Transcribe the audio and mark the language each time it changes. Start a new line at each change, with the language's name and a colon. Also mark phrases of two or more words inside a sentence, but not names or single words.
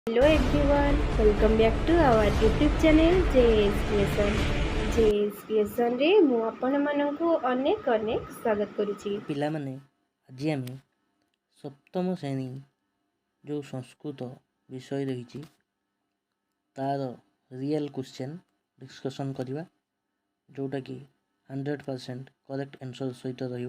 English: Hello everyone, welcome back to our YouTube channel JS Lesson.
Odia: JS Lesson रे ମୁଁ ଆପଣମାନଙ୍କୁ ଅନେକ ସ୍ୱାଗତ କରୁଛି। ପିଲାମାନେ ଆଜି ଆମେ ସପ୍ତମ ଶ୍ରେଣୀ ଯେଉଁ ସଂସ୍କୃତ ବିଷୟ ରହିଛି ତାର
English: real question discussion
Odia: କରିବା, ଯେଉଁଟାକି 100%
English: correct answer
Odia: ସହିତ ରହିବ।